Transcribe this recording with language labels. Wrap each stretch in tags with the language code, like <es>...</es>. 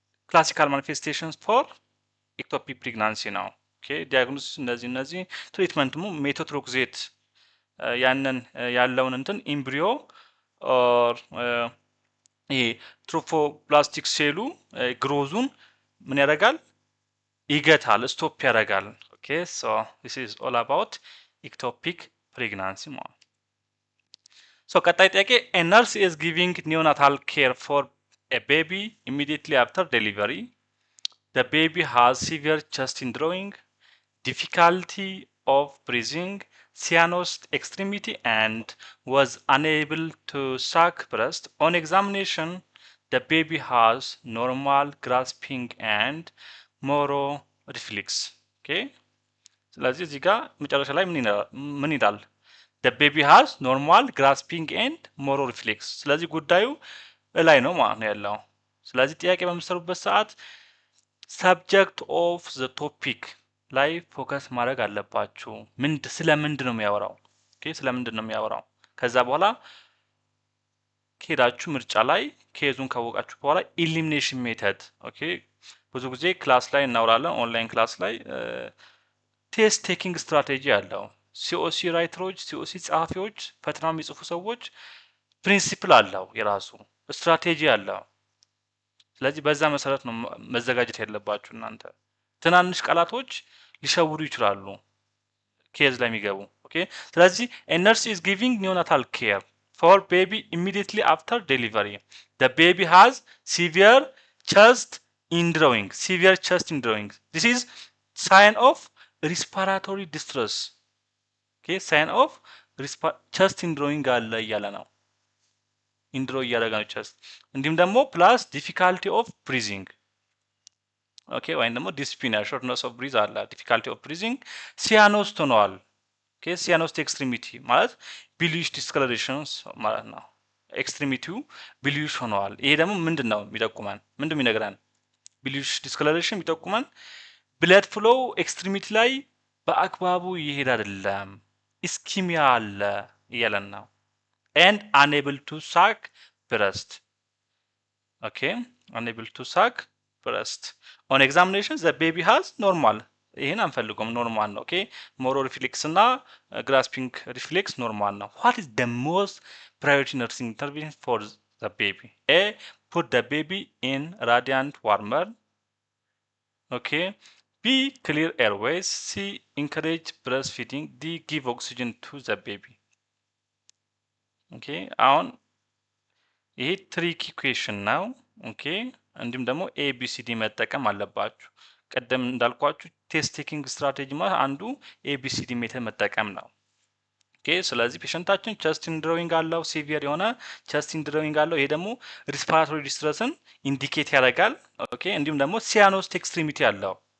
<am>ክላሲካል ማኒፌስቴሽንስ ፎር ኤክቶፒክ ፕሬግናንሲ ነው። ኦኬ ዲያግኖሲስ እነዚህ ትሪትመንት ደግሞ ሜቶትሮክሴት ያንን ያለውን እንትን ኢምብሪዮ ኦር ይሄ ትሮፎፕላስቲክ ሴሉ ግሮዙን ምን ያደርጋል? ይገታል፣ ስቶፕ ያደርጋል። ኦኬ ሶ</am> <en>this is all about ectopic pregnancy</en> <am>ማለት ሶ ቀጣይ ጥያቄ</am> <en>a nurse is giving neonatal care for a baby immediately after delivery. The baby has severe chest indrawing, difficulty of breathing, cyanosed extremity and was unable to suck breast. On examination, the baby has normal grasping and moro reflex. Okay?</en> <am>ስለዚህ እዚህ ጋር መጨረሻ ላይ ምን ይላል?</am> <en>The baby has normal grasping and moro reflex.</en> <am>ስለዚህ ጉዳዩ ላይ ነው ማለት ነው ያለው። ስለዚህ ጥያቄ በምትሰሩበት ሰዓት</am> <en>subject of the topic</en> <am>ላይ ፎከስ ማድረግ አለባችሁ። ስለምንድን ነው የሚያወራው? ኦኬ ስለምንድን ነው የሚያወራው? ከዛ በኋላ ከሄዳችሁ ምርጫ ላይ ኬዙን ካወቃችሁ በኋላ ኢሊሚኔሽን ሜተድ ኦኬ ብዙ ጊዜ ክላስ ላይ እናወራለን። ኦንላይን ክላስ ላይ ቴስት ቴኪንግ ስትራቴጂ አለው። ሲኦሲ ራይተሮች፣ ሲኦሲ ጸሐፊዎች፣ ፈተና የሚጽፉ ሰዎች ፕሪንሲፕል አለው የራሱ ስትራቴጂ አለው። ስለዚህ በዛ መሰረት ነው መዘጋጀት ያለባችሁ እናንተ። ትናንሽ ቃላቶች ሊሸውሩ ይችላሉ ኬዝ ላይ የሚገቡ ኦኬ። ስለዚህ</am> <en>a nurse is giving neonatal care for baby immediately after delivery. The baby has severe chest indrawing. Severe chest indrawing. This is sign of respiratory distress. Okay, sign of chest indrawing</en> <am>አለ እያለ ነው። ኢንድሮ እያደረገ ነው ቸስት። እንዲሁም ደግሞ ፕላስ ዲፊካልቲ ኦፍ ብሪዚንግ ኦኬ፣ ወይም ደግሞ ዲስፒኒያ ሾርትነስ ኦፍ ብሪዝ አለ። ዲፊካልቲ ኦፍ ብሪዚንግ ሲያኖስት ሆነዋል። ኦኬ፣ ሲያኖስት ኤክስትሪሚቲ ማለት ቢሊሽ ዲስከለሬሽንስ ማለት ነው። ኤክስትሪሚቲው ቢሊሽ ሆነዋል። ይሄ ደግሞ ምንድን ነው የሚጠቁመን? ምንድን የሚነግረን? ቢሊሽ ዲስከለሬሽን የሚጠቁመን ብለድ ፍሎው ኤክስትሪሚቲ ላይ በአግባቡ ይሄድ አይደለም፣ ኢስኪሚያ አለ እያለን ነው።</am> <en>and unable to suck breast. Okay, unable to suck breast. On examination the baby has normal.</en> <am>ይሄን አንፈልገውም፣ ኖርማል ነው። ኦኬ፣ ሞሮ ሪፍሌክስ እና ግራስፒንግ ሪፍሌክስ ኖርማል ነው።</am> <en>what is the most priority nursing intervention for the baby? A, put the baby in radiant warmer. Okay, B, clear airways. C, encourage breastfeeding. D, give oxygen to the baby.</en> <am>ኦኬ፣ አሁን ይሄ ትሪኪ ኩዌሽን ነው። ኦኬ፣ እንዲሁም ደግሞ ኤቢሲዲ መጠቀም አለባችሁ። ቀደም እንዳልኳችሁ ቴስት ቴኪንግ ስትራቴጂ ማለት አንዱ ኤቢሲዲ ሜተድ መጠቀም ነው። ኦኬ፣ ስለዚህ ፔሸንታችን ቸስት ኢንድሮዊንግ አለው፣ ሲቪየር የሆነ ቸስት ኢንድሮዊንግ አለው። ይሄ ደግሞ ሪስፓራቶሪ ዲስትረስን ኢንዲኬት ያደርጋል። ኦኬ፣ እንዲሁም ደግሞ ሲያኖስት ኤክስትሪሚቲ አለው፣</am>